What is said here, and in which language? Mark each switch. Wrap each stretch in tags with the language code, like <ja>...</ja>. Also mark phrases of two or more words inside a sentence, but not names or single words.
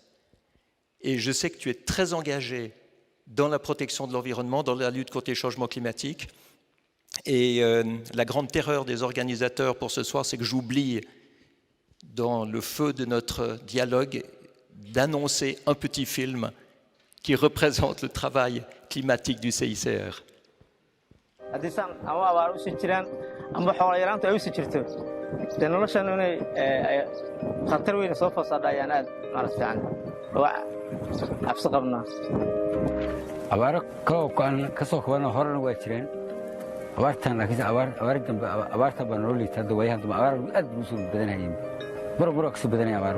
<fr>Et je sais que tu es très engagé dans la protection de l'environnement, dans la lutte contre les changements climatiques. Et la grande terreur des organisateurs pour ce soir, c'est que j'oublie, dans le feu de notre dialogue, d'annoncer un petit film qui représente le travail climatique du CICR.</fr> <so>haddisaan ama abaar u sii jiraan ama xoolo yaraanta ay u sii jirto dee noloshan inay khatar weyn soo foosaadha ayaan aad fiican waa cabsi qabnaa abaaro ka soo kabana horena waa jireen abaartan laakiin abaar dambe abaarta baa noo liita hadda waayahan dambe abaar aad buu soo badanayeen mar kasoo badanaya abaaro</so>